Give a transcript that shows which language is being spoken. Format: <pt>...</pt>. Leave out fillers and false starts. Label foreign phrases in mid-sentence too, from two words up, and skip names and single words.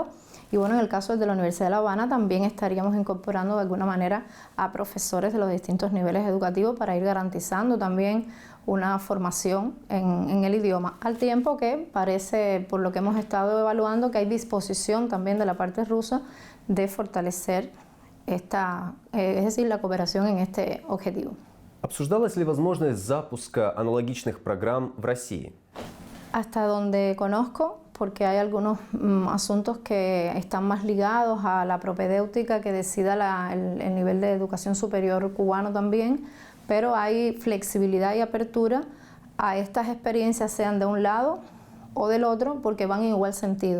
<es>Y bueno, en el caso de la Universidad de La Habana también estaríamos incorporando de alguna manera a profesores de los distintos niveles educativos para ir garantizando también una formación en el idioma, al tiempo que parece, por lo que hemos estado evaluando, que hay disposición también de la parte rusa de fortalecer es decir, la cooperación en este objetivo.</es> <ru>Обсуждалась ли возможность запуска аналогичных программ в России?</ru> <es>Hasta donde conozco, porque hay algunos asuntos que están más ligados a la propedéutica que decida el nivel de educación superior cubano también, pero hay flexibilidad y apertura a estas experiencias, sean de un lado o del otro, porque van en igual sentido.</es>